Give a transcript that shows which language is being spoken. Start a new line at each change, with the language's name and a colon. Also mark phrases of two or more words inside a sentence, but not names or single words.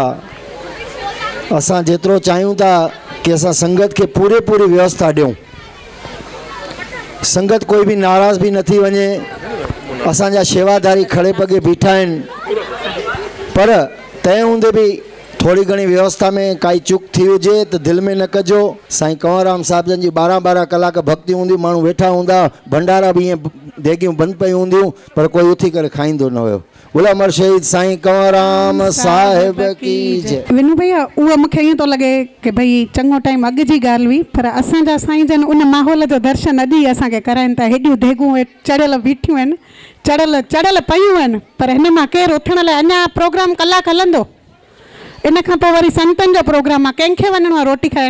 Sindhi: असां जेतिरो चाहियूं था कि असां संगत खे पूरी व्यवस्था ॾियूं, संगत कोई बि नाराज़ बि न थी वञे। असांजा शेवाधारी खड़े पगे बीठा आहिनि, पर तंहिं हूंदे बि थोड़ी घणी व्यवस्था में काई चूक थी हुजे त दिलि में न कजो। साईं कंवरराम साहिब जन जी 12 कलाक भक्ति हूंदी, माण्हू वेठा हूंदा, भंडारा बि ईअं देगियूं बंदि पयूं हूंदियूं, पर कोई उथी करे खाईंदो न हुयो। बोला अमर शहीद साईं कंवरराम साहिब की जय। विनू भैया उहो मूंखे ईअं थो लॻे कि भई चङो टाइम अॻु जी ॻाल्हि हुई, पर असांजा साईं जन उन माहौल जो दर्शन अॼु ई असांखे कराइनि था। हेॾियूं देगूं चढ़ियल बीठियूं आहिनि, चढ़ियल पयूं आहिनि, पर हिन मां केरु उथण लाइ अञा प्रोग्राम कलाक हलंदो। इन खां पोइ वरी संतनि जो प्रोग्राम आहे, कंहिंखे वञिणो आहे रोटी खाइण?